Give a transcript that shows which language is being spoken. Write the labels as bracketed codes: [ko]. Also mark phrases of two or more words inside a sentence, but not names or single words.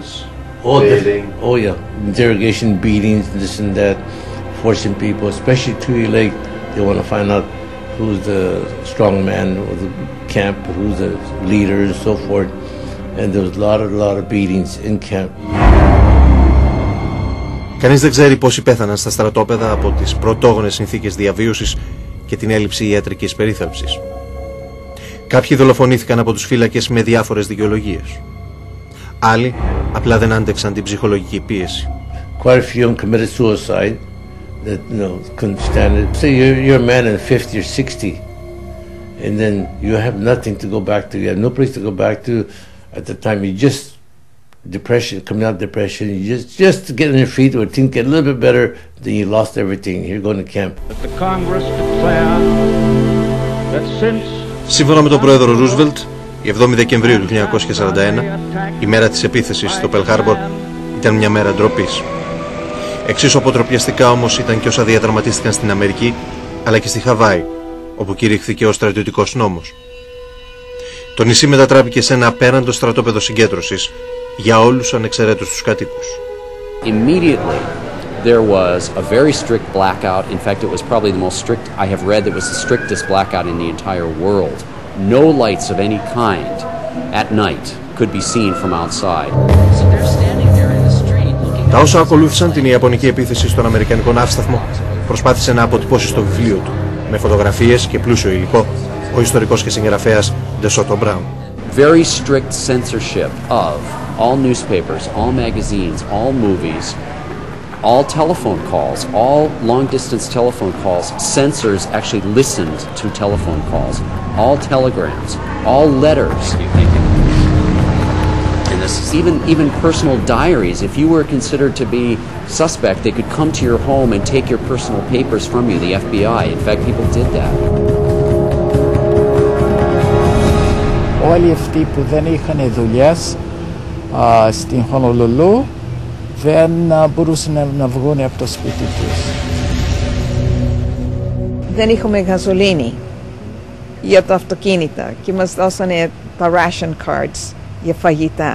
[en] Oh yeah, interrogation, beatings, this and that, forcing people, especially Tule Lake. They want to find out who's the strong man of the camp, who's the leader, and so forth. And there was a lot of beatings in camp. [el] Κανείς δεν ξέρει πόσοι πέθαναν στα στρατόπεδα από τις πρωτόγονες συνθήκες διαβίωσης και την έλλειψη ιατρικής περίθαλψης. Κάποιοι δολοφονήθηκαν από τους φύλακες με διάφορες δικαιολογίες. Άλλοι απλά δεν άντεξαν την ψυχολογική πίεση. [en] Quite a few of them committed suicide that couldn't stand it. Say you're a man in 50 or 60 and then you have nothing to go back to. You have no place to go back to at the time. You just depression, coming out of depression, you just to get on your feet or things get a little bit better, then you lost everything. You're going to camp. The Congress declared that since [el] Σύμφωνα με τον πρόεδρο Ρούσβελτ, η 7η Δεκεμβρίου του 1941, η μέρα της επίθεσης στο Pearl Harbor ήταν μια μέρα ντροπής. Εξίσου αποτροπιαστικά όμως ήταν και όσα διαδραματίστηκαν στην Αμερική, αλλά και στη Χαβάη, όπου κηρύχθηκε ο στρατιωτικός νόμος. Το νησί μετατράπηκε σε ένα απέραντο στρατόπεδο συγκέντρωσης για όλους ανεξαιρέτως τους κατοίκους. [en] Immediately there was a very strict blackout. In fact, it was probably the most strict I have read. It was the strictest blackout in the entire world. No lights of any kind at night could be seen from outside. So they're standing there in the street looking. [el] Τα όσα ακολούθησαν την ιαπωνική επίθεση στον αμερικανικό ναύσταθμο προσπάθησε να αποτυπώσει στο βιβλίο του, με φωτογραφίες και πλούσιο υλικό, ο ιστορικός και συγγραφέας De Soto Brown. [en] Very strict censorship of all newspapers, all magazines, all movies, all telephone calls, all long-distance telephone calls. Censors actually listened to telephone calls, all telegrams, all letters. And this is even personal diaries. If you were considered to be suspect, they could come to your home and take your personal papers from you, the FBI. In fact, people did that. [el] Όλοι αυτοί που δεν είχαν δουλειές στην Χονολουλού δεν μπορούσαν να βγουν από το σπίτι τους. Δεν είχαμε γαζολίνη για τα αυτοκίνητα και μας δώσανε τα [en] ration cards [el] για φαγητά.